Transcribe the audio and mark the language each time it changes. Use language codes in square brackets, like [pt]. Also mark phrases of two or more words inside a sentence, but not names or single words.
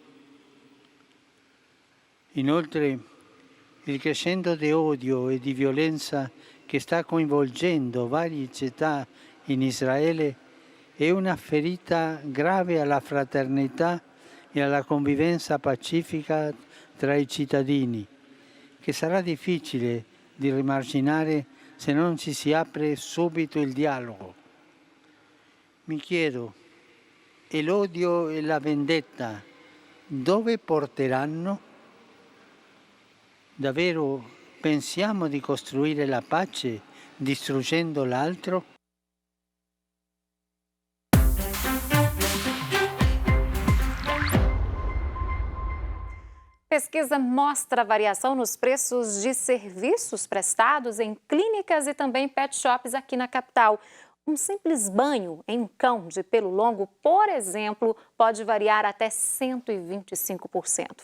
[it] Inoltre, il crescendo di odio e di violenza che sta coinvolgendo varie città in Israele è una ferita grave alla fraternità e alla convivenza pacifica tra i cittadini, che sarà difficile di rimarginare se non ci si apre subito il dialogo. Mi chiedo, e l'odio e la vendetta dove porteranno? Davvero pensiamo di costruire la pace distruggendo l'altro? [pt] Pesquisa mostra variação nos preços de serviços prestados em clínicas e também pet shops aqui na capital. Um simples banho em um cão de pelo longo, por exemplo, pode variar até 125%.